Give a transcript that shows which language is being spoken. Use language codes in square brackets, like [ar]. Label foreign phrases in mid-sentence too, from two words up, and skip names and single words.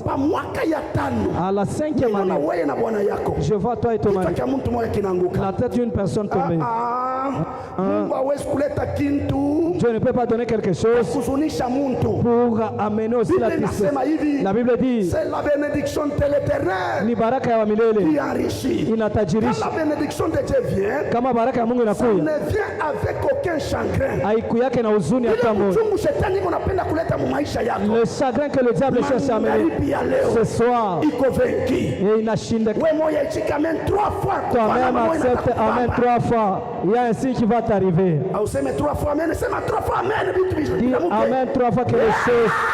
[fr] À la cinquième année, je vois toi et ton mari. La tête d'une personne tombée. Dieu ne peut pas donner quelque chose pour amener aussi la tristesse. La Bible dit, c'est la bénédiction de l'Éternel [sw] ni baraka ya milele [fr] qui enrichit. [sw] Inatajirisha. [fr] Quand la bénédiction de Dieu vient, [sw] kama baraka ya Mungu [fr] ça [sw] inakuja, [fr] ne vient avec aucun chagrin. [sw] haikuyake na huzuni hata moja. [fr] Le chagrin que le diable cherche à amener ce soir, et inashinda. Toi-même accepte amen 3 fois. Il y a un signe qui va t'arriver. Dis amen 3 fois que les choses.